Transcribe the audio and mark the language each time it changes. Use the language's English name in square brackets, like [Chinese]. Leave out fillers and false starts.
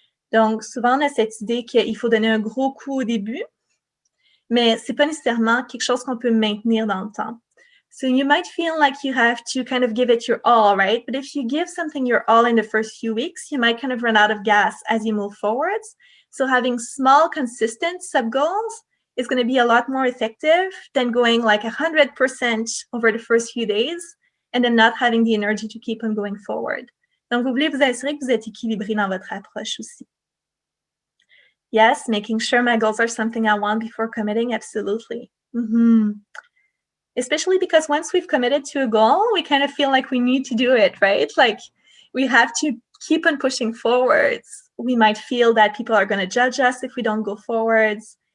[French] Donc, souvent, on a cette idée qu'il faut donner un gros coup au début, mais c'est pas nécessairement quelque chose qu'on peut maintenir dans le temps. [English] So you might feel like you have to kind of give it your all, right? But if you give something your all in the first few weeks, you might kind of run out of gas as you move forwards. So having small, consistent sub-goals is going to be a lot more effective than going like 100% over the first few days and then not having the energy to keep on going forward. [French] Donc, vous voulez vous assurer que vous êtes équilibré dans votre approche aussi. [English] Yes, making sure my goals are something I want before committing, absolutely. Especially because once we've committed to a goal, we kind of feel like we need to do it, right? Like we have to keep on pushing forwards. We might feel that people are going to judge us if we don't go forwards.